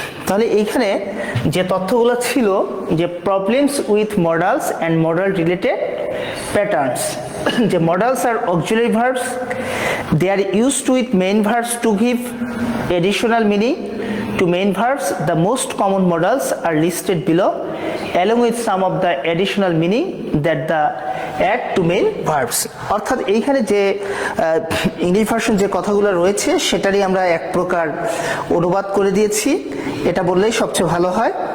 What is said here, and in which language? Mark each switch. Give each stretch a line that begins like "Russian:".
Bangla: তাহলে এইখানে যে তথ্যগুলো ছিল যে
English: Problems with modals and modal related patterns, যে modals are auxiliary verbs, they are used with main verbs to give additional meaning to main verbs. The most common modals are listed below along with some of the additional meaning that the add to main verbs.
Bangla: অর্থাৎ এইখানে যে English version যে কথাগুলো রয়েছে সেটারই আমরা এক প্রকার অনুবাদ করে দিয়েছি, এটা বললেই সবচেয়ে ভালো হয়।